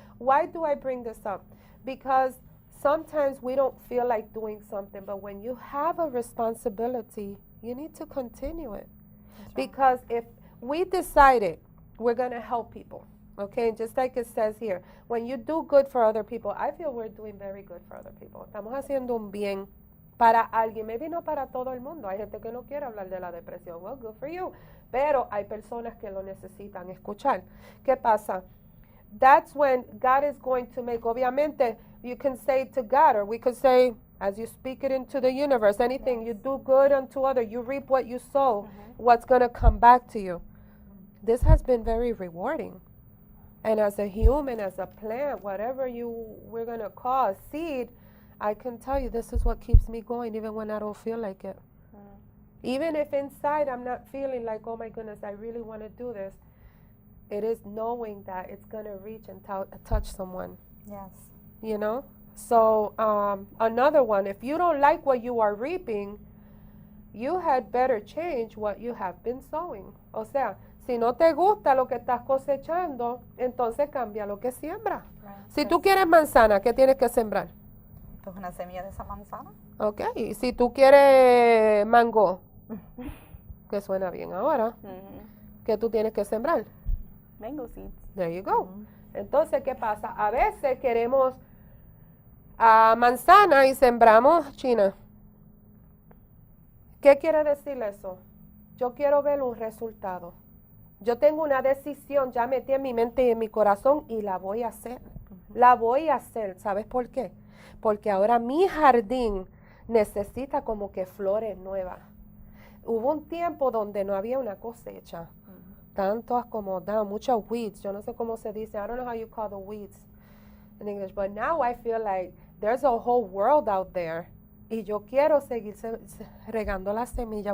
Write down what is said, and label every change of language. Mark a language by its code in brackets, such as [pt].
[en] Why do I bring this up? Because sometimes we don't feel like doing something, but when you have a responsibility, you need to continue it. Because if we decided we're going to help people. Okay, just like it says here, when you do good for other people, I feel we're doing very good for other people. [es] Estamos haciendo un bien para alguien, maybe no para todo el mundo. Hay gente que no quiere hablar de la depresión. [en] Well, good for you. [es] Pero hay personas que lo necesitan escuchar. ¿Qué pasa? [en] That's when God is going to make, obviamente, you can say to God, or we could say, as you speak it into the universe, anything you do good unto other, you reap what you sow, what's going to come back to you. This has been very rewarding. And as a human, as a plant, whatever we're going to call a seed, I can tell you this is what keeps me going even when I don't feel like it. Even if inside I'm not feeling like, oh my goodness, I really want to do this, it is knowing that it's going to reach and touch someone. Yes. You know? So another one, if you don't like what you are reaping, you had better change what you have been sowing. [es] O sea, si no te gusta lo que estás cosechando, entonces cambia lo que siembra. [en] Right. [es] Si tú quieres manzana, ¿qué tienes que sembrar? Pues una semilla de esa manzana. Ok, y si tú quieres mango, que suena bien ahora, ¿qué tú tienes que sembrar? [en] Mango seeds. There you go. [es] Entonces, ¿qué pasa? A veces queremos manzana y sembramos china. ¿Qué quiere decir eso? Yo quiero ver un resultado. Yo tengo una decisión, ya metí en mi mente y en mi corazón y la voy a hacer. La voy a hacer. ¿Sabes por qué? Porque ahora mi jardín necesita como que flores nuevas. Hubo un tiempo donde no había una cosecha. Tanto acomodado, muchos weeds. Yo no sé cómo se dice. I don't know how you call the weeds in English. [en] But now I feel like there's a whole world out there. [es] Y yo quiero seguir regando las semillas.